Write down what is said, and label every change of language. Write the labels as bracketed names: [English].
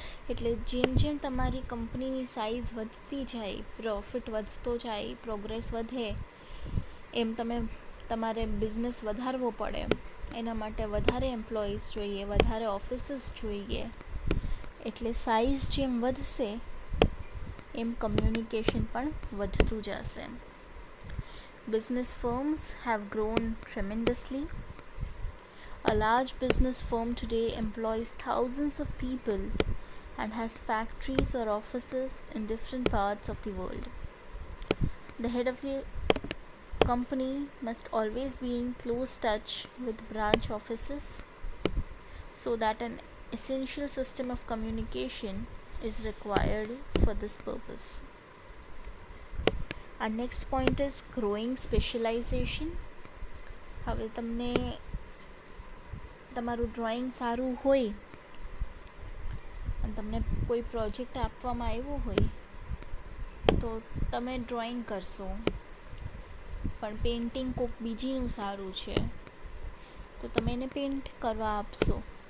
[Gujarati] એટલે જેમ જેમ તમારી કંપનીની સાઇઝ વધતી જાય, પ્રોફિટ વધતો જાય, પ્રોગ્રેસ વધે, એમ તમારે બિઝનેસ વધારવો પડે. એના માટે વધારે એમ્પ્લોઈઝ જોઈએ, વધારે ઓફિસીસ જોઈએ. એટલે સાઇઝ જેમ વધશે એમ કમ્યુનિકેશન પણ વધતું જશે. [English] Business firms have grown tremendously. A large business firm today employs thousands of people and has factories or offices in different parts of the world. The head of the company must always be in close touch with branch offices so that an essential system of communication is required for this purpose. Our next point is growing specialization. [Gujarati] હવે તમને તમારું drawing સારું હોય અને તમને કોઈ project આપવામાં આવ્યો હોય તો તમે ડ્રોઈંગ કરશો, પણ પેઇન્ટિંગ કોઈક બીજીનું સારું છે તો તમે એને પેઇન્ટ કરવા આપશો.